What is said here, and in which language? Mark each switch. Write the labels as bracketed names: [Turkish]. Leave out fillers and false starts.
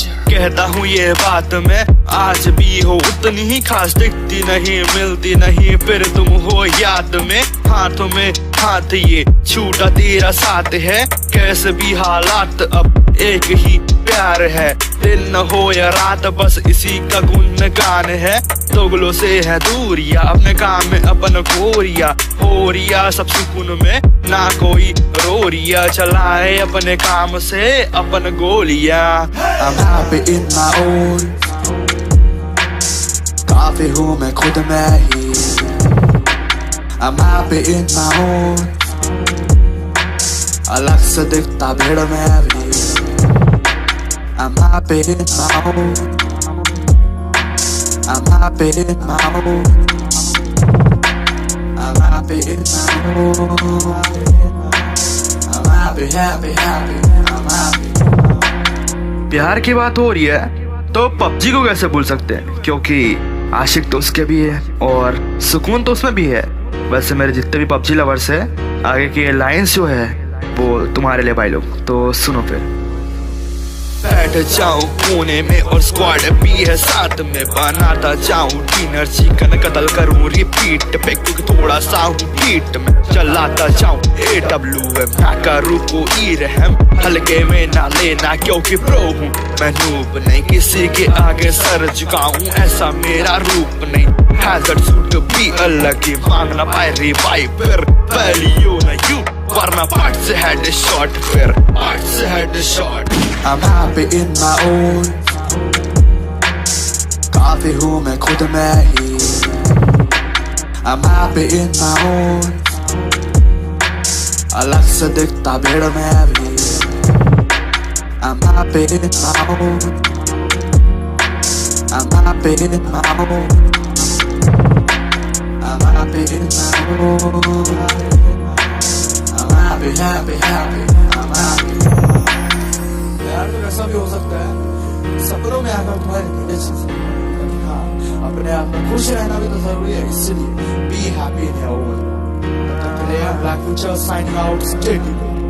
[Hindi] कहता हूँ ये बात मैं आज भी हो, उतनी ही खास दिखती नहीं, मिलती नहीं, फिर तुम हो याद में, हाथों में हाथ ये छूटा तेरा साथ है, कैसे भी हालात अब एक ही प्यार है, दिन न हो या रात बस इसी का गुनगान है, दोगलों से है दूरिया, अपने काम में अपन गोरिया, हो रिया सब सुकून में, ना कोई रो रिया, चलाए अपने काम से अपन गोलिया। [English] I'm happy in my own, [Hindi] काफी हूँ मैं खुद में ही। [English] I'm happy in my own, [Hindi] अलग से दिखता भीड़ में भी। [English] I'm happy in my own, I'm happy in my own, I'm happy in my own, I'm happy, happy, happy, I'm happy। [Hindi] प्यार की बात हो रही है तो पबजी को कैसे भूल सकते हैं, क्योंकि आशिक तो उसके भी है और सुकून तो उसमें भी है। वैसे मेरे जितने भी पबजी लवर्स है, आगे की लाइंस जो है वो तुम्हारे लिए भाई लोग, तो सुनो फिर। बैठ जाऊं कोने में और स्क्वाड भी है साथ में, बनाता जाऊं डिनर चिकन कतल करूं रिपीट पे, क्योंकि थोड़ा सा हूं बीट में, चलाता जाऊं AWM ना करूं कोई रहम, हल्के में ना लेना क्योंकि प्रो हूं मैं, नूब नहीं किसी के आगे सर झुकाऊं, ऐसा मेरा रूप नहीं, हैजर्ड सूट भी अलग ही, मांगना पाए रिवाइव फिर पहली यू ना यू, वरना पार्ट से हेड शॉट, फिर पार्ट से head shot. [English] I'm happy in my own, [Hindi] काफी हूँ मैं खुद में ही। [English] I'm happy in my own, [Hindi] अलग से दिखता भीड़ में भी। [English] I'm happy in my own, I'm happy in my own, I'm happy in my own, I'm happy, happy, happy, I'm happy। [Hindi] प्यार तो कैसा भी हो सकता है, सपनों में आकर तुम्हारे नीचे चीजें, हाँ अपने आप में खुश रहना भी तो जरूरी है, इसलिए [English] Be happy in your own. [Hindi] तब तक के लिए [English] Black future signing out, stay tuned.